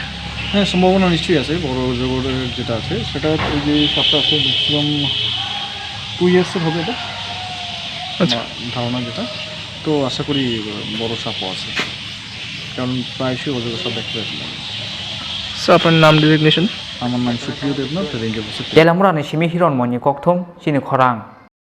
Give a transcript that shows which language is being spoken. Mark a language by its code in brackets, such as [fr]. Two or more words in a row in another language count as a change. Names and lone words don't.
[bn] হ্যাঁ সম্ভাবনা নিশ্চয়ই আছে বড় অজগরের যেটা আছে সেটা এই যে সাপটা আছে ম্যাক্সিমাম 2 ইয়ার্সের হবে এটা আচ্ছা ধারণা যেটা তো আশা করি বড় সাপও আছে কারণ প্রায়শই অজগর সাপ দেখতে পাচ্ছি স্যার আপনার নাম ডেজিগনেশন আমার নাম সুপ্রিয় দেবনাথ [en] range officer [trp] Teliamura ni simi hiron moni kokthum chini Khorang